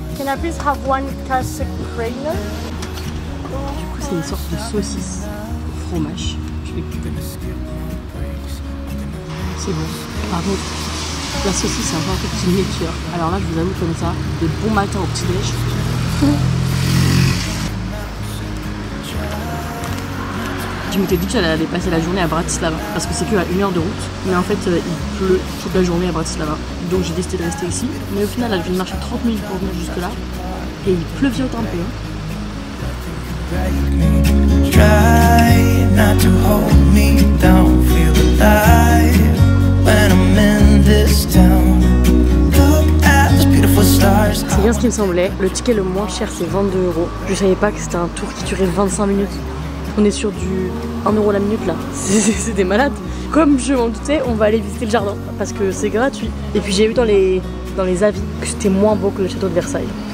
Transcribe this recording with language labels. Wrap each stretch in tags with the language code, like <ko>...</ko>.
<en>Can I please have one Käsekrainer?</en> <fr>Du coup, c'est une sorte de saucisse au fromage. Je vais couper. C'est bon. Par contre, la saucisse c'est encore un peu petit miniature. Alors là, je vous avoue comme ça, de bon matin au petit déj. Je m'étais dit que j'allais aller passer la journée à Bratislava parce que c'est que à 1 heure de route. Mais en fait, il pleut toute la journée à Bratislava. Donc j'ai décidé de rester ici. Mais au final, là, je viens de marcher 30 minutes pour venir jusque là. Et il pleuviote un peu.</fr> <en>Try not to hold me down, feel alive when I'm in this town. Look at those beautiful stars.</en> <fr>C'est bien ce qui me semblait. Le ticket le moins cher, c'est 22 €. Je savais pas que c'était un tour qui durait 25 minutes. On est sur du 1 € la minute là. C'est des malades. Comme je m'en doutais, on va aller visiter le jardin parce que c'est gratuit. Et puis j'ai vu dans les avis que c'était moins beau que le château de Versailles.</fr>